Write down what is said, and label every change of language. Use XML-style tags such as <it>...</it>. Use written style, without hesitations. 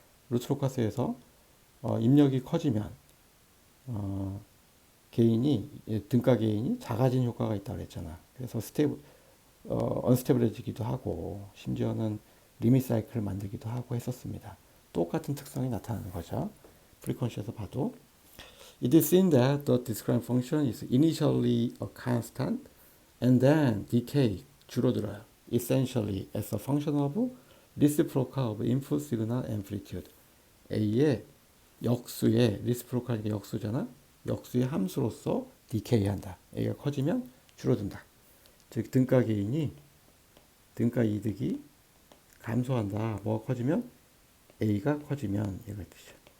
<ko>루트로카스에서 입력이 커지면 개인이 등가 개인이 작아진 효과가 있다고 그랬잖아. 그래서 언스테이블해지기도 하고 심지어는 리밋 사이클을 만들기도 하고 했었습니다. 똑같은 특성이 나타나는 거죠. 프리퀀시에서 봐도</ko> <en>It is seen that the described function is initially a constant and then decay,</en> <ko>줄어들어요.</ko> <en>Essentially as a function of reciprocal of input signal amplitude.</en> <ko>A의 역수의 reciprocal이 역수잖아. 역수의 함수로서 decay한다. A가 커지면 줄어든다. 즉 등가 개인이 등가 이득이 감소한다. 뭐가 커지면 A가 커지면 이걸 뜻이죠.</ko>